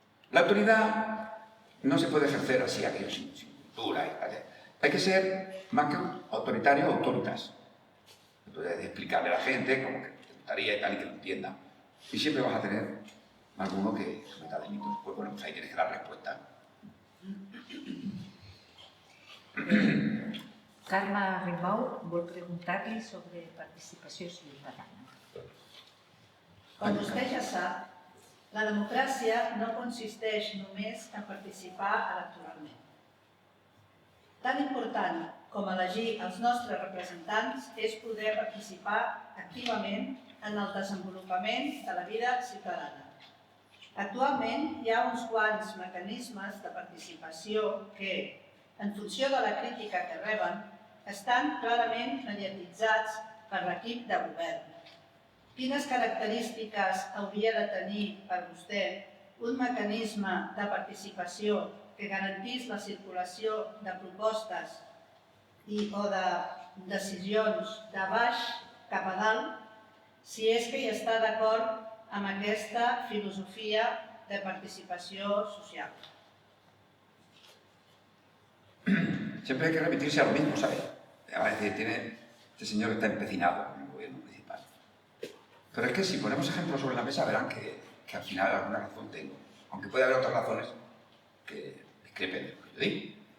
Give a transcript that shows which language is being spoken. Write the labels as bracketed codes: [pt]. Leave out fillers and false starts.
[es] La autoridad no se puede ejercer así, aquello sin cultura y tal. Hay que ser más que autoritario, autoritas. Entonces, explicarle a la gente como que te gustaría y tal y que lo entienda. Y siempre vas a tener alguno que someta delitos. Pues bueno, pues ahí tienes que dar respuesta. [ca] Carme Rimbau vol preguntar-li sobre participació ciutadana. Com vostè ja sap, la democràcia no consisteix només en participar electoralment. Tan important com elegir els nostres representants és poder participar activament en el desenvolupament de la vida ciutadana. Actualment hi ha uns quants mecanismes de participació que, en funció de la crítica que reben, estan clarament mediatitzats per l'equip de govern. Quines característiques hauria de tenir per vostè un mecanisme de participació que garantís la circulació de propostes o de decisions de baix cap a dalt, si és que hi està d'acord amb aquesta filosofia de participació social? [es] Siempre hay que remitirse a lo mismo, ¿sabes? A decir, este señor está empecinado en el gobierno municipal. Pero es que si ponemos ejemplos sobre la mesa verán que al final alguna razón tengo. Aunque puede haber otras razones que discrepen de lo que yo digo.